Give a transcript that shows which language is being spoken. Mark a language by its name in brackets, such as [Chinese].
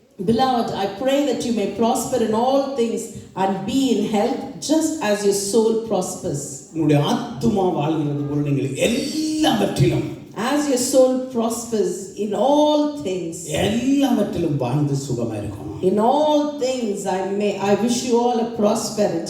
[English] Beloved, I pray that you may prosper in all things and be in health just as your soul prospers. [Tamil] உங்களுடைய ஆத்துமா வாழ்கிறது போல நீங்கள் எல்லாவற்றிலும், [English] as your soul prospers in all things, [Tamil] எல்லாவற்றிலும் வாழ்ந்து சுகமாயிருக்கணும். [English] in all things I wish you all a prosperity.